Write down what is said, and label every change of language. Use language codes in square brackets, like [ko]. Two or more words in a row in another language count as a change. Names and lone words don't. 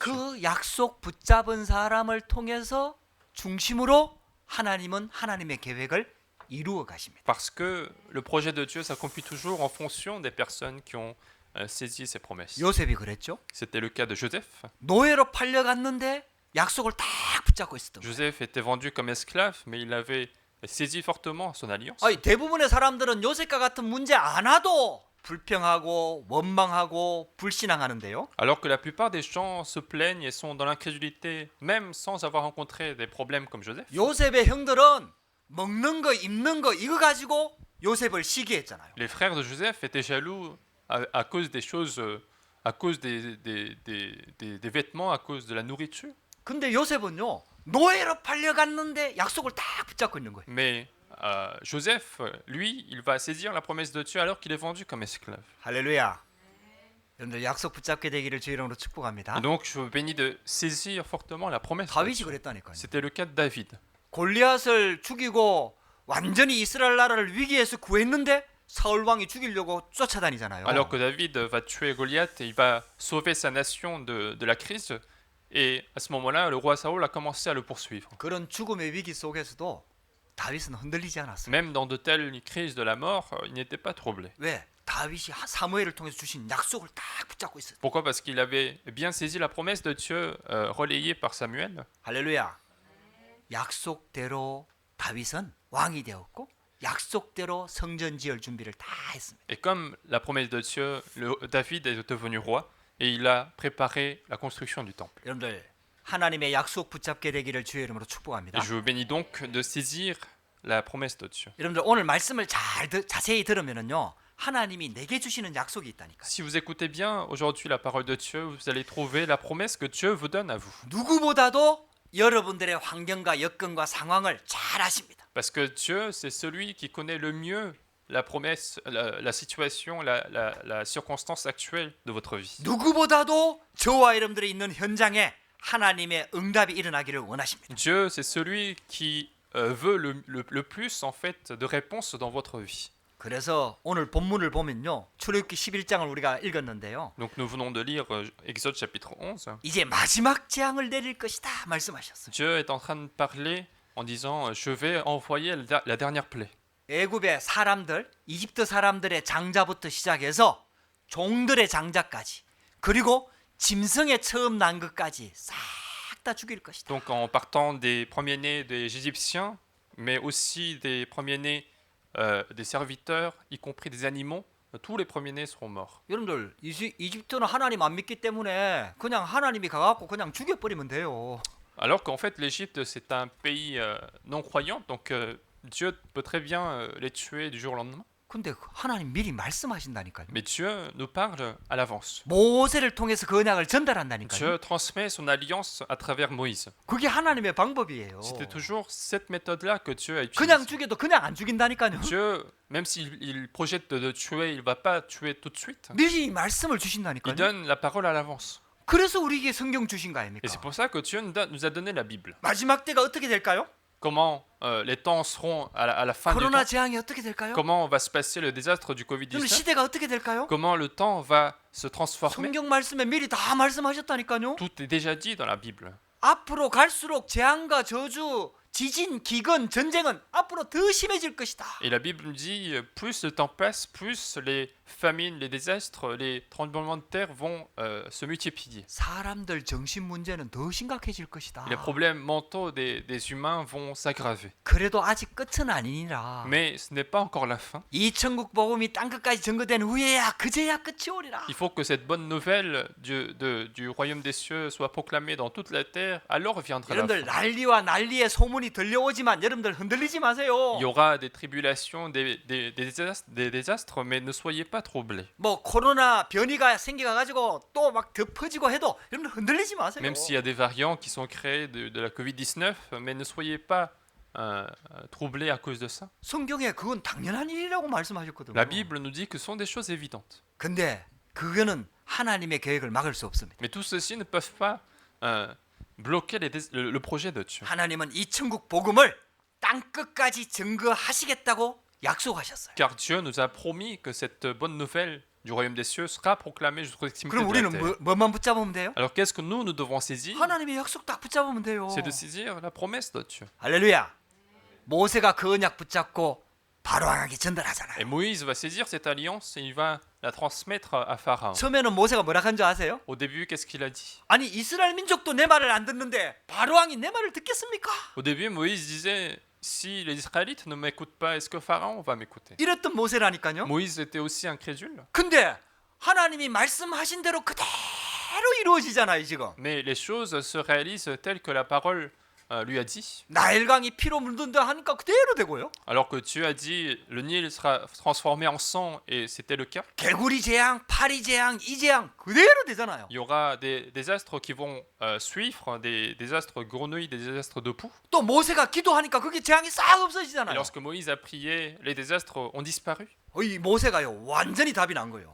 [ko] 그 약속 붙잡은 사람을 통해서 중심으로 하나님은 하나님의 계획을 이루어 가십니다. [fr] Parce que le projet de Dieu s'accomplit toujours en fonction des personnes qui ont saisi ses promesses. [ko] 요셉이 그랬죠. [fr] C'était le cas de Joseph. [ko] 노예로 팔려갔는데 약속을 딱 붙잡고 있었던 거예요. [fr] Joseph était vendu comme esclave, mais il avait saisi fortement son alliance. [ko] 아니, 대부분의 사람들은 요셉과 같은 문제 안 와도 불평하고 원망하고 불신앙하는데요. [fr] Alors que la plupart des gens se plaignent et sont dans l'incrédulité, même sans avoir rencontré des problèmes comme Joseph. [ko] 요셉의 형들은 먹는 거 입는 거 이거 가지고 요셉을 시기했잖아요. [fr] Les frères de Joseph étaient jaloux à cause des choses, à cause des vêtements, à cause de la nourriture. [ko] 근데 요셉은요, 노예로 팔려갔는데 약속을 딱 붙잡고 있는 거예요. [fr] Mais Joseph, lui, il va saisir la promesse de Dieu alors qu'il est vendu comme esclave. [ko] 할렐루야. 여러분들 약속 붙잡게 되기를 주의 이름으로 축복합니다. [fr] Et donc, je vous bénis de saisir fortement la promesse de [ko] 다윗이 [fr] Dieu. [ko] 그랬다니까요. [fr] C'était le cas de David. [ko] 골리앗을 죽이고 완전히 이스라엘 나라를 위기에서 구했는데 사울 왕이 죽이려고 쫓아다니잖아요. [fr] Alors que David va tuer Goliath et il va sauver sa nation de la crise. Et à ce moment-là, le roi Saül a commencé à le poursuivre. [ko] 그런 죽음의 위기 속에서도 다윗은 흔들리지 않았어요. [fr] Même dans de telles crises de la mort, il n'était pas troublé. [ko] 왜? 다윗이 사무엘을 통해서 주신 약속을 딱 붙잡고 있어요. [fr] Pourquoi? Parce qu'il avait bien saisi la promesse de Dieu relayée par Samuel. [ko] 할렐루야. 약속대로 다윗은 왕이 되었고 약속대로 성전 지을 준비를 다 했습니다. [fr] Et comme la promesse de Dieu, David est devenu roi et il a préparé la construction du temple. [ko] 여러분들 하나님의 약속 붙잡게 되기를 주의 이름으로 축복합니다. [fr] Et je vous bénis donc de saisir la promesse de Dieu. [ko] 여러분들 오늘 말씀을 자세히 들으면은요. 하나님이 내게 주시는 약속이 있다니까요. [fr] Si vous écoutez bien aujourd'hui la parole de Dieu, vous allez trouver la promesse que Dieu vous donne à vous. [ko] 누구보다도 여러분들의 환경과 여건과 상황을 잘 아십니다. [fr] Parce que Dieu, c'est celui qui connaît le mieux la promesse, la situation, la circonstance actuelle de votre vie. [ko] 누구보다도 저와 여러분들이 있는 현장에 하나님의 응답이 일어나기를 원하십니다. [fr] Dieu, c'est celui qui veut le plus en fait de réponses dans votre vie. [ko] 그래서 오늘 본문을 보면요. 출애굽기 11장을 우리가 읽었는데요. [fr] Donc nous venons de lire Exode chapitre 11. [ko] 이제 마지막 재앙을 내릴 것이다 말씀하셨어요. [fr] Dieu est en train de parler en disant je vais envoyer la dernière plaie. [ko] 애굽의 사람들, 이집트 사람들의 장자부터 시작해서 종들의 장자까지 그리고 짐승의 처음 난 것까지 싹 다 죽일 것이다. [fr] Donc en partant des premiers-nés des Égyptiens, mais aussi des premiers-nés des serviteurs, y compris des animaux, tous les premiers-nés seront morts. [ko] 여러분들 이집트는 하나님 안 믿기 때문에 그냥 하나님이 가갖고 그냥 죽여버리면 돼요. [fr] Alors qu'en fait l'Égypte c'est un pays non croyant, donc Dieu peut très bien les tuer du jour au lendemain. [ko] 근데 하나님 미리 말씀하신다니까요. [fr] Mais Dieu nous parle à l'avance. [ko] 모세를 통해서 그 언약을 전달한다니까요. [fr] Dieu transmet son alliance à travers Moïse. [ko] 그게 하나님의 방법이에요. [fr] C'était toujours cette méthode-là que Dieu a utilisée. [ko] 그냥 죽여도 그냥 안 죽인다니까요. [fr] Dieu, même s'il projette de tuer, il ne va pas tuer tout de suite. [ko] 미리 말씀을 [fr] Il [ko] 주신다니까요. [fr] donne la parole à l'avance. [ko] 그래서 우리에게 성경 주신 거 [fr] Et [ko] 아닙니까? [fr] c'est pour ça que Dieu nous a donné la Bible. [ko] 마지막 때가 어떻게 될까요? [fr] Comment les temps seront à la fin du [ko] 코로나 [fr] temps. [ko] 재앙이 어떻게 될까요? [fr] Comment va se passer le désastre du [ko] 그럼 [fr] Covid-19. [ko] 시대가 어떻게 될까요? [fr] Comment le temps va se transformer. [ko] 성경 말씀에 미리 다 말씀하셨다니까요. [fr] Tout est déjà dit dans la Bible. [ko] 앞으로 갈수록 재앙과 저주, 지진, 기근, 전쟁은 앞으로 더 심해질 것이다. [fr] Et la Bible nous dit, plus le temps passe, plus les famines, les désastres, les tremblements de terre vont se multiplier. [ko] 사람들 정신 문제는 더 심각해질 것이다. [fr] Et les problèmes mentaux des humains vont s'aggraver. [ko] 그래도 아직 끝은 아니니라. [fr] Mais ce n'est pas encore la fin. [ko] 이 천국 복음이 땅 끝까지 전거된 후에야 그제야 끝이 오리라. [fr] Il faut que cette bonne nouvelle du royaume des cieux soit proclamée dans toute la terre, alors viendra la [ko] 여러분들 [fr] fin. [ko] 난리와 난리의 소문이 들려오지만 여러분들 흔들리지 마세요. [fr] Il y aura des tribulations, des désastres, mais ne soyez pas troublés. [ko] 뭐 코로나 변이가 생겨가지고 또 막 더 퍼지고 해도 여러분들 흔들리지 마세요. [fr] Même s'il y a des variants qui sont créés de la Covid-19, mais ne soyez pas troublés à cause de ça. [ko] 성경에 그건 당연한 일이라고 말씀하셨거든요. [fr] La Bible nous dit que ce sont des choses évidentes. [ko] 근데 그거는 하나님의 계획을 막을 수 없습니다. [fr] Mais tout ceci ne peuvent pas bloquer le projet de Dieu. [ko] 하나님은 이 천국 복음을 땅 끝까지 증거하시겠다고 약속하셨어요. [fr] Car Dieu nous a promis que cette bonne nouvelle du royaume des cieux sera proclamée jusqu'aux extrémités [ko] 그럼 [fr] de la [ko] 우리는 [fr] terre. [ko] 뭐만 붙잡으면 돼요? [fr] Alors qu'est-ce que nous devons saisir? [ko] 하나님의 약속 딱 붙잡으면 돼요. [fr] C'est de saisir la promesse de Dieu. [ko] 할렐루야. 모세가 그 언약 붙잡고 바로왕에게 전달하잖아요. [fr] Et Moïse va saisir cette alliance et il va la transmettre à Pharaon. [ko] 처음에는 모세가 뭐라 한 줄 아세요? [fr] Au début, qu'est-ce qu'il a dit? [ko] 아니 이스라엘 민족도 내 말을 안 듣는데 바로왕이 내 말을 듣겠습니까? [fr] Au début, Moïse disait, si les Israélites ne m'écoutent pas, est-ce que Pharaon va m'écouter? [ko] 이랬던 모세라니까요. [fr] Moïse était aussi incrédule. [ko] 근데 하나님이 말씀하신 대로 그대로 이루어지잖아요 지금. [fr] Mais les choses se réalisent telles que la parole lui a dit. [ko] 나일강이 피로 물든다 하니까 그대로 되고요. [fr] Alors que Dieu a dit, le Nil sera transformé en sang, et c'était le cas. [ko] 개구리 재앙, 파리 재앙, 이 재앙 그대로 되잖아요. [fr] Il y aura des désastres qui vont suivre, des désastres grenouilles, des désastres de poux. [ko] 또 모세가 기도하니까 그게 재앙이 싹 [fr] Et [ko] 없어지잖아요. [fr] lorsque Moïse a prié, les désastres ont disparu. [ko] 이 모세가요 완전히 답이 난 거예요.